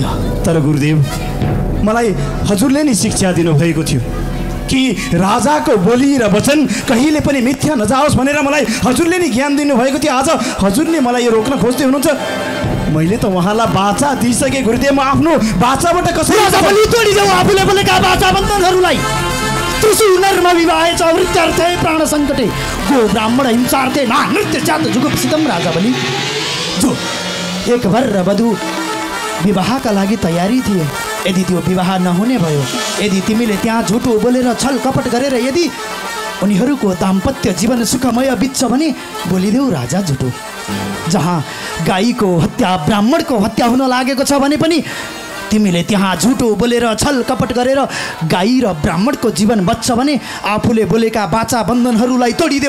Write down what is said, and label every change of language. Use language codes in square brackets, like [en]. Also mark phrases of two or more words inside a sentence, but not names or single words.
[ne] तर गुरुदेव, मलाई हजुरले नै शिक्षा दिनुभएको थियो कि राजाको बोली र वचन कहिले पनि मिथ्या नजाओस् भनेर मलाई हजुरले नै ज्ञान दिनुभएको थियो। आज हजुरले मलाई यो रोक्न खोज्दै हुनुहुन्छ। मैले त उहाँलाई बाचा दिइसकेँ गुरुदेव। म आफ्नो बाचाबाट कसरी तोडिदेऊ आफूले बोलेका बाचा बन्धनहरूलाई। [sa] त्रिशूलर्म विवाहे च वृत्त्यर्थे प्राण सङ्कटे गो ब्राह्मण हिंसार्थे ना नृत्य जात जुगुप्सितम राजा बलि। [ne] जो एक वर र वधु विवाहका लागि तयारी थिए, यदि त्यो विवाह नहुने भयो, यदि तिमीले त्यहाँ झुटो बोलेर छल कपट गरेर यदि उनीहरूको दाम्पत्य जीवन सुखमय बित्छ भने बोलिदेऊ राजा झुटो। जहाँ गाईको हत्या ब्राह्मणको हत्या हुन लागेको छ भने पनि तिमीले त्यहाँ झुटो बोलेर छल कपट गरेर गाई र ब्राह्मणको जीवन बच्छ भने आफूले बोलेका बाचा बन्धनहरूलाई तोडिदेऊ।